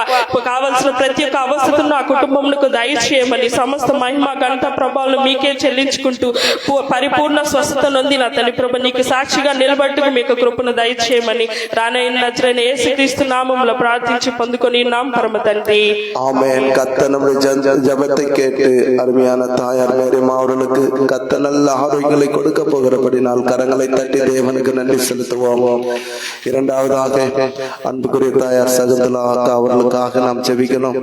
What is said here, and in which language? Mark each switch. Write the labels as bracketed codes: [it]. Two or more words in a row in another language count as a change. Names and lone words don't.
[te] కావలసిన ప్రతి ఒక్క అవసరతను ఆ కుటుంబంకు దయచేయమని సమస్త మహిమ ఘనత ప్రభావాలు మీకే చెల్లించుకుంటూ పరిపూర్ణ స్వస్థత నొంది నా తండ్రి ప్రభా నీకు సాక్షిగా నిలబట్టుకు మీకు కృపను దయచేయమని రానైన నజరైన యేసుక్రీస్తు నామములో ప్రార్థించి పొందుకొని నామ పరమ తండ్రి [ta] ஆமென். கத்த நம்முடைய ஜெபத்தை கேட்டு அருமையான தாயார் மேரிமா அவர்களுக்கு கத்த நல்ல ஆரோக்கியங்களை கொடுக்க போகிறபடினால் கரங்களை தட்டி தேவனுக்கு நன்றி செலுத்துவோம். இரண்டாவதாக அன்புக்குரிய தாயார் சகுந்தலா அக்கா அவர்களுக்காக நாம் ஜெபிக்கணும்.